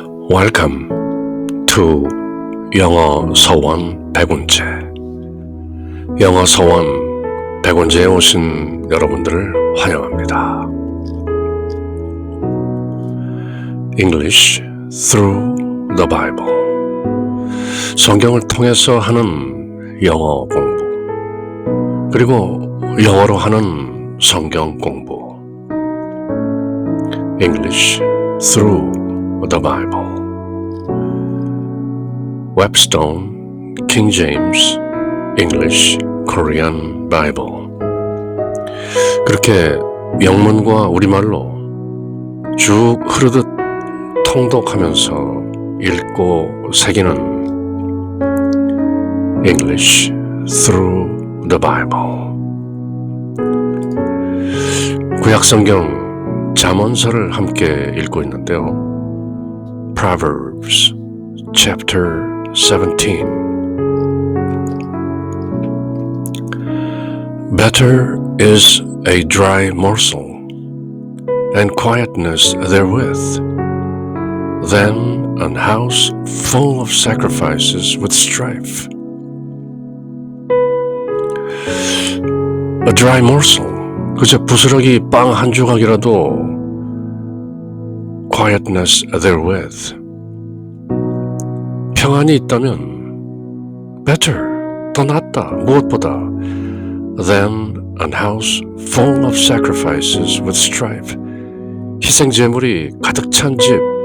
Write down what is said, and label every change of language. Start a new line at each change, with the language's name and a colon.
English: Welcome to 영어 서원 백운재.
Korean: 영어 서원 백운재에 오신 여러분들을 환영합니다.
English: English through the Bible.
Korean: 성경을 통해서 하는 영어 공부, 그리고 영어로 하는 성경 공부.
English: English through the Bible. Webstone, King James, English, Korean Bible.
Korean: 그렇게 영문과 우리말로 쭉 흐르듯 통독하면서 읽고 새기는
English: English through the Bible.
Korean: 구약성경 잠언서를 함께 읽고 있는데요.
English: Proverbs chapter 17. Better is a dry morsel and quietness therewith than an house full of sacrifices with strife. A dry morsel,
Korean: 그저 부스러기 빵 한 조각이라도
English: quietness therewith,
Korean: 평안이 있다면
English: better,
Korean: 더 낫다, 무엇보다
English: than an house full of sacrifices with strife,
Korean: 희생제물이 가득 찬 집,